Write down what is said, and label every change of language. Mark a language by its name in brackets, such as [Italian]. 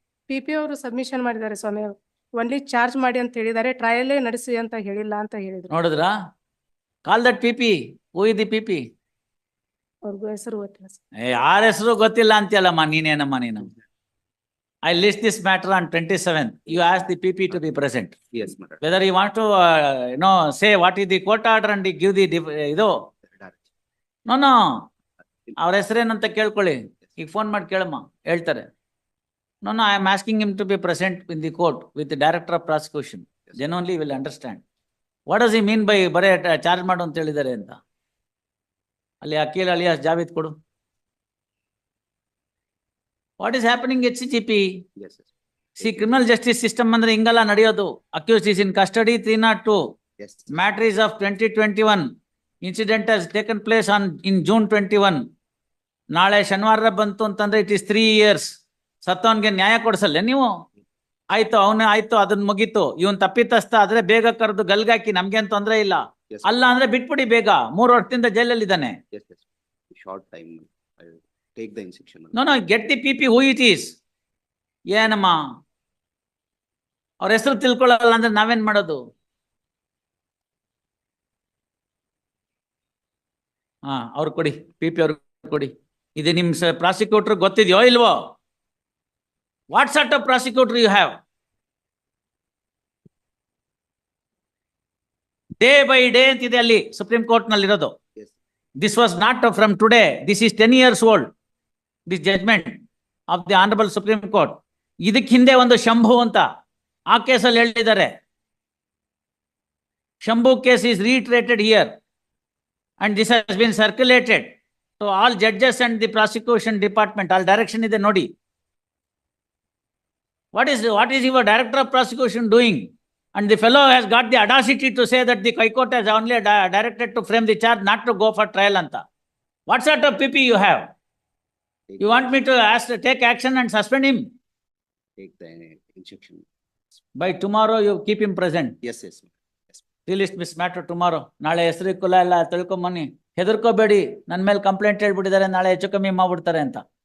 [Kannada] PP ಅವರು submission ಮಾಡಿದ್ದಾರೆ ಸ್ವಾಮಿ. Only charge ಮಾಡಿ ಅಂತ ಹೇಳಿದ್ದಾರೆ, ಟ್ರಯಲ್ಲೇ ನಡೆಸಿ ಅಂತ ಹೇಳಿಲ್ಲ ಅಂತ ಹೇಳಿದ್ರು. [English] ನೋಡಿದ್ರಾ? Call that P P. Who is the P P? [Kannada] ಅವ್ರಿಗೂ ಹೆಸರು ಗೊತ್ತಿಲ್ಲ ಸರ್. ಯಾರ ಹೆಸರು ಗೊತ್ತಿಲ್ಲ ಅಂತೀಯಲ್ಲಮ್ಮ ನೀನೇನಮ್ಮ ನೀನು. [English] I list this matter on 27th. You ask the PP to be present. Yes, madam. Whether you want to, say what is the court order and give the, ಇದು. No. [Kannada] ಅವ್ರ ಹೆಸರೇನಂತ ಕೇಳ್ಕೊಳ್ಳಿ. ಈಗ ಫೋನ್ ಮಾಡಿ ಕೇಳಮ್ಮ, ಹೇಳ್ತಾರೆ. [English] No, I am asking him to be present in the court with the director of prosecution. Then only will understand. What does he mean by [Kannada] ಬರೇ charge ಮಾಡು ಅಂತ ಹೇಳಿದ್ದಾರೆ ಅಂತ? ಅಲ್ಲಿ ಅಕೀಲ್ ಅಲಿಯಾಸ್ ಜಾವೇದ್ ಕೊಡು. [English] What is happening at CGP? Yes, sir. See, criminal justice system [Kannada] ಅಂದ್ರೆ ಹಿಂಗಲ್ಲ ನಡೆಯೋದು. [English] Accused is in custody 302. Yes. Matter is of 2021. Incident has taken place in June 21. [Kannada] ನಾಳೆ ಶನಿವಾರ ಬಂತು ಅಂತಂದ್ರೆ [English] It is 3 years. [Kannada] ಸತ್ತವನ್ಗೆ ನ್ಯಾಯ ಕೊಡಿಸಲ್ಲ ನೀವು? ಆಯ್ತು, ಆಯ್ತು, ಅದನ್ನ ಮುಗೀತು. ಇವನ್ ತಪ್ಪಿತಸ್ಥ ಆದ್ರೆ ಬೇಗ ಕರೆದು ಗಲ್ಗಾಕಿ, ನಮ್ಗೇನ್ ತೊಂದ್ರೆ ಇಲ್ಲ. [English] Yes. [Kannada] ಅಲ್ಲ ಅಂದ್ರೆ ಬಿಟ್ಬಿಡಿ ಬೇಗ. 3 ವರ್ಷದಿಂದ ಜೈಲಲ್ಲಿ ಇದ್ದಾನೆ. [English] Yes, yes. Short time. I will take the instruction. No, get the PP who it is. [Kannada] ಏನಮ್ಮ ಅವ್ರ ಹೆಸರು ತಿಳ್ಕೊಳ್ಳಲ್ಲ ಅಂದ್ರೆ ನಾವೇನ್ ಮಾಡೋದು? ಅವ್ರು ಕೊಡಿ, PP ಅವ್ರು ಕೊಡಿ. ಇದು ನಿಮ್ ಪ್ರಾಸಿಕ್ಯೂಟರ್ ಗೊತ್ತಿದೆಯೋ ಇಲ್ವೋ? [English] What sort of prosecutor you have? [Kannada] Day by day ಅಂತಿದೆ ಅಲ್ಲಿ ಸುಪ್ರೀಂ ಕೋರ್ಟ್ ನಲ್ಲಿ ಇರೋದು. [English] Yes. This was not from today. This is 10 years old. This judgment of the Honorable Supreme Court. [Kannada] ಇದಕ್ಕೆ ಹಿಂದೆ ಒಂದು ಶಂಭು ಅಂತ ಆ ಕೇಸಲ್ಲಿ ಹೇಳಿದ್ದಾರೆ. [English] Shambhu case is reiterated here and this has been circulated to all judges and the prosecution department. All direction [Kannada] ಇದೆ ನೋಡಿ. [English] What is your director of prosecution doing? And the fellow has got the audacity to say that the High Court has only directed to frame the charge, not to go for trial anta. What sort of PP you have? You want me to take action and suspend him? Take the instruction. By tomorrow you keep him present. Yes, yes. Yes. Delist this matter tomorrow. [Kannada] ನಾಳೆ ಹೆಸರು ಕುಲ ಎಲ್ಲ ತಿಳ್ಕೊಂಬನ್ನಿ. ಹೆದರ್ಕೋಬೇಡಿ, ನನ್ನ ಮೇಲೆ complaint ಹೇಳ್ಬಿಟ್ಟಿದ್ದಾರೆ, ನಾಳೆ ಹೆಚ್ಚು ಕಮ್ಮಿ ಮಾಡ್ಬಿಡ್ತಾರೆ ಅಂತ.